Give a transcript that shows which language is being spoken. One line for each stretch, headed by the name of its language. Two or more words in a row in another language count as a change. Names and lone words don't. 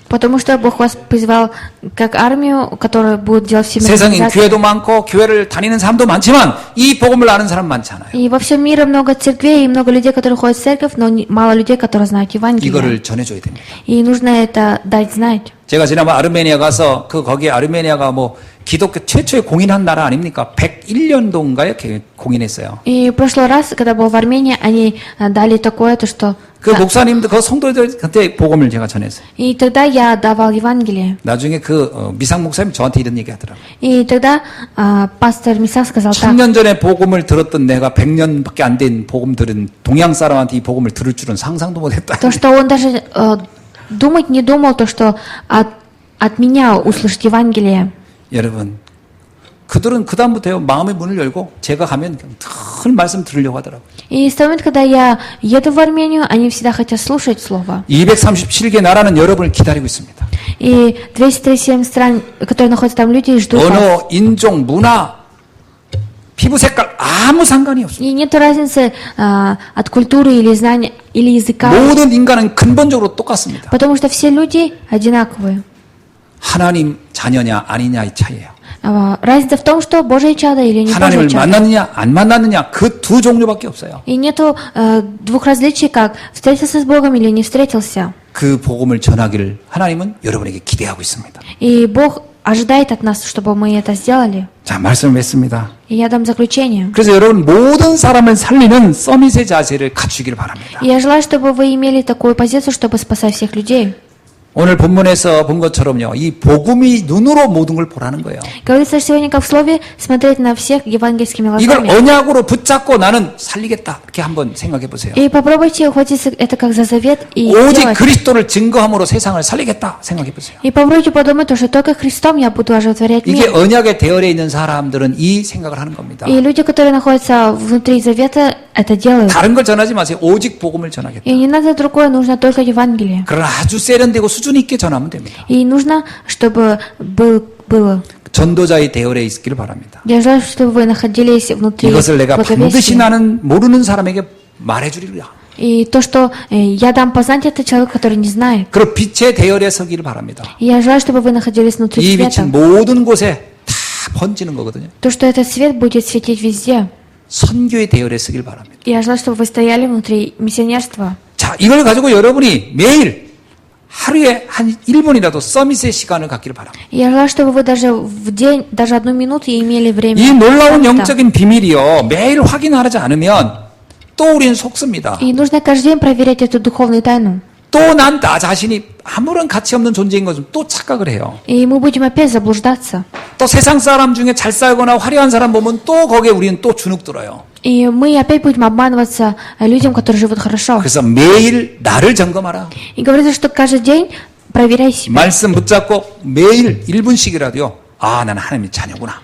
Russian: Потому что Бог вас призвал как армию, которая будет делать всемирную
Korean: 세상에
Russian: организацию.
Korean: 교회도 많고 교회를 다니는 사람도 많지만 이 복음을 아는 사람 많지 않아요.
Russian: И во всем мире много церквей и много людей, которые ходят в церковь, но мало людей, которые знают Евангелие.
Korean: 이거를 전해줘야 됩니다.
Russian: И нужно это дать знать.
Korean: 제가 지난번 아르메니아 가서 거기 아르메니아가 뭐 기독교 최초의 공인한 나라 아닙니까? 101년도인가요? 공인했어요.
Russian: И в прошлый раз, когда был в Армении, они дали такое, то что...
Korean: 그 목사님들, 그 성도들한테 복음을 제가 전했어요.
Russian: И тогда я давал Евангелие.
Korean: 나중에 미상 목사님 저한테 이런 얘기 하더라고요.
Russian: И тогда пастор Мисак сказал так.
Korean: 1000년 전에 복음을 들었던 내가 100년밖에 안 된 복음 들은 동양 사람한테 이 복음을 들을 줄은 상상도 못했다.
Russian: То, что он даже думать не думал, то, что от меня услышать Евангелие.
Korean: 여러분, 그들은 그다음부터요, 마음의 문을 열고 제가 가면 늘 말씀 들으려고 하더라고요.
Russian: И с того момента, когда я еду в Армению, они всегда хотят слушать Слово.
Korean: 237개 나라는 여러분을 기다리고 있습니다.
Russian: И 237 стран, которые находятся там, люди ждут вас.
Korean: 언어, 인종, 문화, 피부 색깔 아무 상관이 없습니다.
Russian: И нет разницы от культуры или знания, или языка.
Korean: 모든 인간은 근본적으로 똑같습니다.
Russian: Потому что все люди одинаковые.
Korean: 하나님 자녀냐 아니냐의 차이예요.
Russian: Разница в том, что Божье чадо или не Божье
Korean: 하나님을
Russian: чадо.
Korean: 만났느냐 안 만났느냐 그 두 종류밖에 없어요.
Russian: И нету двух различий, как встретился с Богом или не встретился.
Korean: 그 복음을 전하기를 하나님은 여러분에게 기대하고 있습니다.
Russian: И Бог ожидает от нас, чтобы мы это сделали.
Korean: 자, 말씀을 맺습니다.
Russian: И я дам заключение.
Korean: 그래서 여러분 모든 사람을 살리는 서밋의 자세를 갖추기를 바랍니다.
Russian: И я желаю, чтобы вы имели такую позицию, чтобы спасать всех людей.
Korean: 오늘 본문에서 본 것처럼요, 이 복음이 눈으로 모든 걸 보라는 거예요.
Russian: Говорится сегодня, как в слове, смотреть на всех евангельскими
Korean: 이걸
Russian: глазами.
Korean: 언약으로 붙잡고 나는 살리겠다. 이렇게 한번 생각해 보세요.
Russian: И попробуйте ухватиться это как за завет и
Korean: 오직
Russian: сделать.
Korean: 그리스도를 증거함으로 세상을 살리겠다. 생각해 보세요.
Russian: И попробуйте подумать, что только Христом я буду оживотворять
Korean: 이게
Russian: мир.
Korean: 언약의 대열에 있는 사람들은 이 생각을 하는 겁니다.
Russian: И люди, которые находятся внутри завета, это делают.
Korean: 다른 걸 전하지 마세요. 오직 복음을 전하겠다.
Russian: И не надо другое, нужно только Евангелие.
Korean: 그러나 아주 세련되고 수준 있게 전하면 됩니다.
Russian: И нужно, чтобы было.
Korean: 전도자의 대열에 있기를 바랍니다.
Russian: Я желаю, чтобы вы находились внутри
Korean: 이것을 내가 반드시
Russian: благовестия.
Korean: 나는 모르는 사람에게 말해주리라.
Russian: И то, что я дам познать, это человек, который не знает.
Korean: 그리고 빛의 대열에 서기를 바랍니다.
Russian: И я желаю, чтобы вы находились внутри
Korean: 이
Russian: света.
Korean: 빛은 모든 곳에 다 번지는 거거든요.
Russian: То, что этот свет будет светить везде.
Korean: 선교의 대열에 서기를 바랍니다.
Russian: И я желаю, чтобы вы стояли внутри миссионерства.
Korean: 자, 이걸 가지고 여러분이 매일 하루에 한 1분이라도 서밋의 시간을 갖기를 바랍니다.
Russian: И я желаю, чтобы вы даже в день, даже 1 минуту имели время.
Korean: 이 놀라운
Russian: саммита.
Korean: 영적인 비밀이요, 매일 확인하지 않으면 또 우리는 속습니다.
Russian: И нужно каждый день проверять эту духовную тайну.
Korean: 또 난 나 자신이 아무런 가치 없는 존재인 것을 또 착각을 해요.
Russian: И мы будем опять заблуждаться.
Korean: 또 세상 사람 중에 잘 살거나 화려한 사람 보면 또 거기에 우리는 또 주눅 들어요.
Russian: И мы опять будем обманываться людям, которые живут хорошо.
Korean: 그래서 매일 나를 점검하라.
Russian: И говорится, что каждый день проверяй себя.
Korean: 말씀 붙잡고 매일 1분씩이라도요. 아, 나는 하나님의 자녀구나.